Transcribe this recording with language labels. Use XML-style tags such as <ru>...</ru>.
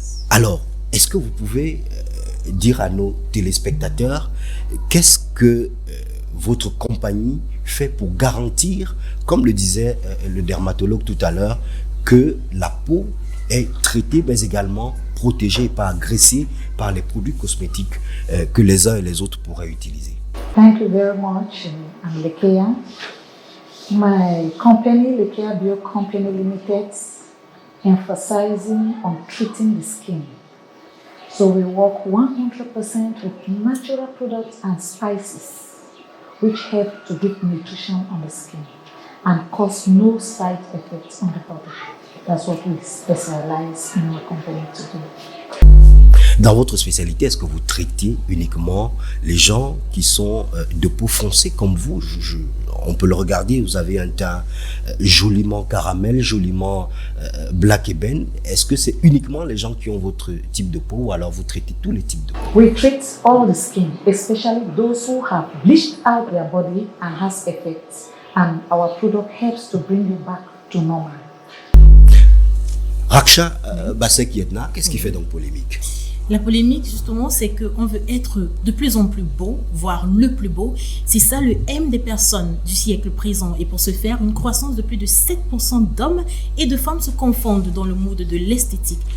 <fr>Alors, est-ce que vous pouvez dire à nos téléspectateurs qu'est-ce que votre compagnie fait pour garantir, comme le disait le dermatologue tout à l'heure, que la peau est traitée mais également protégée et pas agressée par les produits cosmétiques que les uns et les autres pourraient utiliser?</fr> <en>Thank you very much. I'm Lekeya. My company, Lekeya Bio Company Limited, emphasizing on treating the skin. So we work 100% with natural products and spices which help to give nutrition on the skin and cause no side effects on the body. That's what we specialize in our company to do.</en> <fr>Dans votre spécialité, est-ce que vous traitez uniquement les gens qui sont de peau foncée comme vous? On peut le regarder, vous avez un teint joliment caramel, joliment black ébène. Est-ce que c'est uniquement les gens qui ont votre type de peau ou alors vous traitez tous les types de peau?</fr> <en>We treat all the skin, especially those who have bleached out their body and has effects. And our product helps to bring you back to normal.</en> <fr>Raksha Bassek Yetna, qu'est-ce qui fait donc polémique? La polémique, justement, c'est qu'on veut être de plus en plus beau, voire le plus beau. C'est ça le M des personnes du siècle présent. Et pour ce faire, une croissance de plus de 7% d'hommes et de femmes se confondent dans le mood de l'esthétique.</fr>